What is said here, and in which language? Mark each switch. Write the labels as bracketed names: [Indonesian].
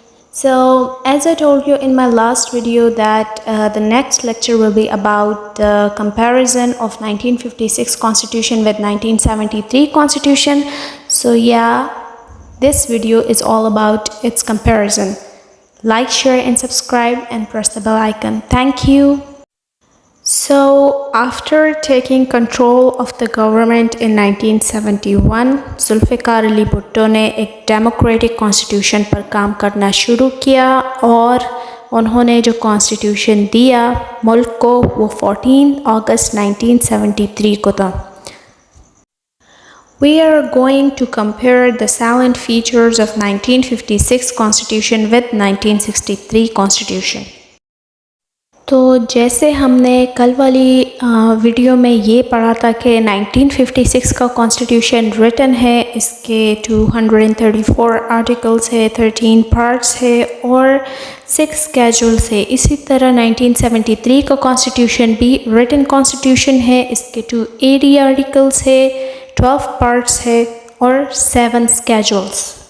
[English] So, as I told you in my last video that the next lecture will be about the comparison of 1956 Constitution with 1973 Constitution. So yeah, this video is all about its comparison. Like, share and subscribe and press the bell icon. Thank you. So, after taking control of the government in 1971, [Hindi] Zulfikar Ali Bhutto ने एक democratic constitution पर काम करना शुरू किया और उन्होंने जो कॉन्स्टिट्यूशन दिया मुल्क को वो 14 अगस्त 1973 को था. [English] We are going to compare the salient features of 1956 Constitution with 1963 Constitution. [Hindi] तो जैसे हमने कल वाली वीडियो में ये पढ़ा था कि 1956 का कॉन्स्टिट्यूशन रिटन है, इसके 234 आर्टिकल्स है, 13 पार्ट्स है और 6 स्केड्यूल्स है. इसी तरह 1973 का कॉन्स्टिट्यूशन भी रिटन कॉन्स्टिट्यूशन है, इसके 280 आर्टिकल्स है, 12 पार्ट्स है और 7 स्केड्यूल्स.